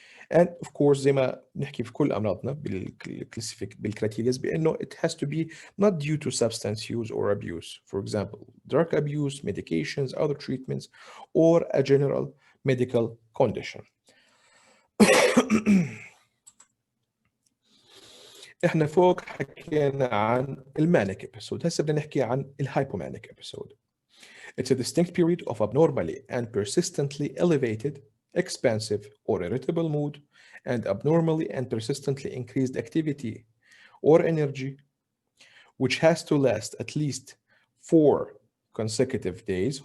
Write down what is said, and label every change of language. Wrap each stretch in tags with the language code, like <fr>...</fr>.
<en>And of course</en> <ar>زي ما نحكي في كل أمراضنا بالكريتيرياز بأنه</ar> <en>it has to be not due to substance use or abuse. For example, drug abuse, medications, other treatments, or a general medical condition.</en> <ar>احنا فوق حكينا عن المانيك episode، هسه بدنا نحكي عن الهايبومانيك episode.</ar> <en>It's a distinct period of abnormally and persistently elevated, expansive or irritable mood and abnormally and persistently increased activity or energy, which has to last at least 4 consecutive days.</en>